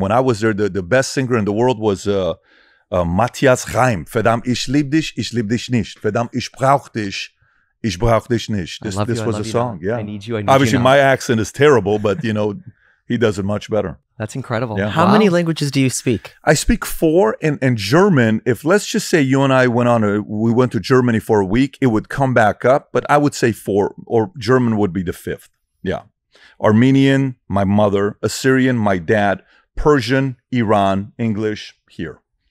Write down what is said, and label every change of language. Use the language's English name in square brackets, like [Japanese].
[English] When I was there, the best singer in the world was Matthias Reim. [German] Verdammt, ich lieb dich nicht. Verdammt, ich brauch dich nicht. [English] This was a song, yeah. I need you, Obviously, my accent is terrible, but, he does it much better. That's incredible. Yeah. How many languages do you speak? I speak 4, and German. If let's just say you and I we went to Germany for a week, it would come back up. But I would say 4, or German would be the 5th. Yeah, Armenian, my mother; Assyrian, my dad; Persian, Iran; English here.